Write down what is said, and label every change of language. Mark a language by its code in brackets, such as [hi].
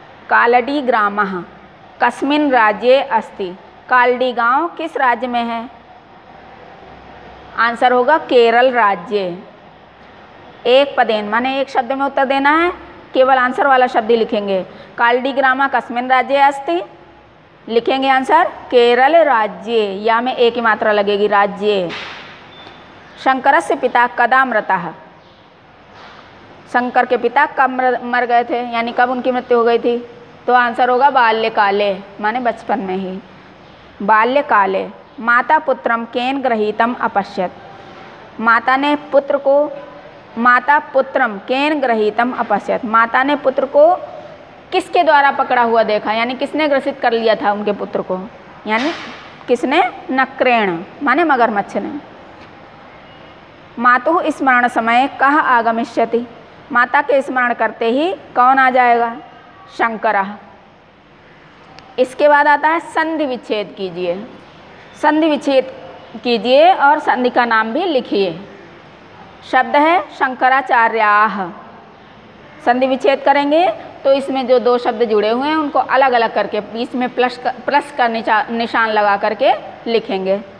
[sa] कालडी ग्रामः कस्मिन् राज्ये अस्ति। [hi] कालडी गांव किस राज्य में है? आंसर होगा केरल राज्य। [sa] एक पदेन [hi] माने एक शब्द में उत्तर देना है, केवल आंसर वाला शब्द ही लिखेंगे। [sa] कालडी ग्रामः कस्मिन् राज्ये अस्ति, [hi] लिखेंगे आंसर केरल राज्य, या में एक ही मात्रा लगेगी, राज्य। [sa] शंकरस्य पिता कदा मृतः। [hi] शंकर के पिता कब मर गए थे, यानी कब उनकी मृत्यु हो गई थी? तो आंसर होगा [sa] बाल्यकाले, [hi] माने बचपन में ही। बाल्यकाले। [sa] माता पुत्रम केन गृहीतम अपश्यत। [hi] माता ने पुत्र को, माता पुत्रम केन गृहीतम अपश्यत, माता ने पुत्र को किसके द्वारा पकड़ा हुआ देखा, यानी किसने ग्रसित कर लिया था उनके पुत्र को, यानी किसने? [sa] नक्रेण [hi] माने मगरमच्छ ने। [sa] मातुः स्मरण समय कः आगमिष्यति। [hi] माता के स्मरण करते ही कौन आ जाएगा? शंकरः। इसके बाद आता है संधि विच्छेद कीजिए। संधि विच्छेद कीजिए और संधि का नाम भी लिखिए। शब्द है शंकराचार्याः। संधि विच्छेद करेंगे तो इसमें जो 2 शब्द जुड़े हुए हैं उनको अलग अलग करके बीच में प्लस का निशान लगा करके लिखेंगे।